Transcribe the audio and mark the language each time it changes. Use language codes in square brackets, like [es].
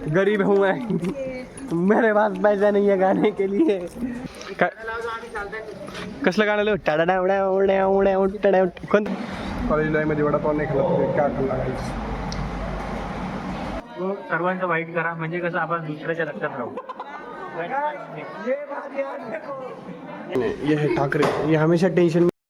[hi] गरीब हूँ मैं, मेरे पास पैसा नहीं है गाने के लिए। [mr] कसलं गाणं लिहू? टाडा उड्या उड्या उड्या उड्या कोणतं? कॉलेज लाईफमध्ये वडापाव नाही खाल्ला तर काय खाल्ला? सर्वांचं वाईट करा म्हणजे कसं आपण दुसऱ्याच्या लक्षात राहू. [hi] ये है ठाकरे, ये हमेशा टेंशन में।